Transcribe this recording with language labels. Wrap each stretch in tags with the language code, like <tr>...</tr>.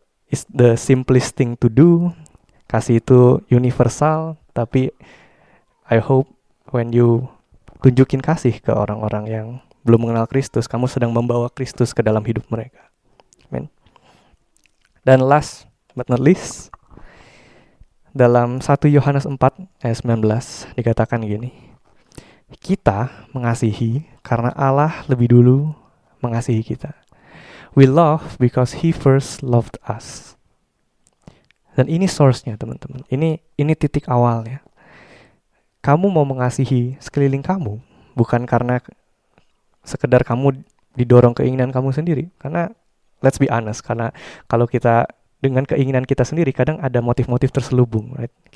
<en>It's the simplest thing to do.</en> <id>Kasih itu universal, tapi</id> <en>I hope when you</en> <id>tunjukin kasih ke orang-orang yang belum mengenal Kristus, kamu sedang membawa Kristus ke dalam hidup mereka. Amen. Dan</id> <en>last but not least,</en> <id>dalam 1 Yohanes 4 ayat 19 dikatakan gini, kita mengasihi karena Allah lebih dulu mengasihi kita.</id> <en>We love because He first loved us.</en> <id>Dan ini source-nya teman-teman. Ini titik awalnya. Kamu mau mengasihi sekeliling kamu bukan karena sekedar kamu didorong keinginan kamu sendiri. Karena</id> <en>let's be honest,</en> <id>karena kalau kita dengan keinginan kita sendiri kadang ada motif-motif terselubung,</id> <en>right?</en>